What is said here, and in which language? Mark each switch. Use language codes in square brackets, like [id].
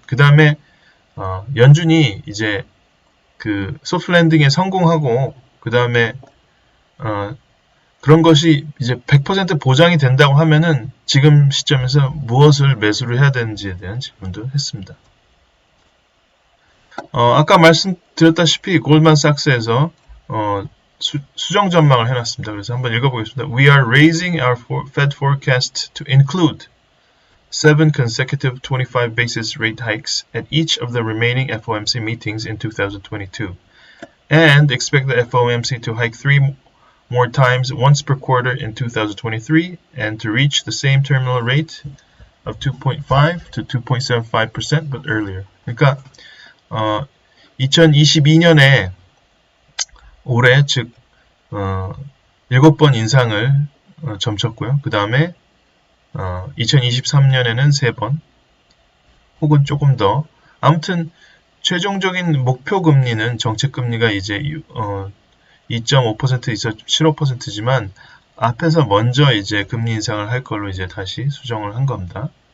[ko] 그 다음에 연준이 이제 그 소프트 랜딩에 성공하고 그 다음에 그런 것이 이제 100% 보장이 된다고 하면은 지금 시점에서 무엇을 매수를 해야 되는지에 대한 질문도 했습니다. 아까 말씀드렸다시피 골드만삭스에서 수정 전망을 해놨습니다. 그래서 한번 읽어보겠습니다. [en] We are raising our Fed forecast to include 7 consecutive 25 basis rate hikes at each of the remaining FOMC meetings in 2022 and expect the FOMC to hike 3 more times once per quarter in 2023 and to reach the same terminal rate of 2.5 to 2.75% but earlier. [ko] 그러니까 2022년에 올해 즉 7번 인상을 점쳤고요. 그 다음에 2023년에는 3번 혹은 조금 더, 아무튼 최종적인 목표 금리는 정책 금리가 이제 2.5% 있어 7.5%지만 앞에서 먼저 이제 금리 인상을 할 걸로 이제 다시 수정을 한 겁니다.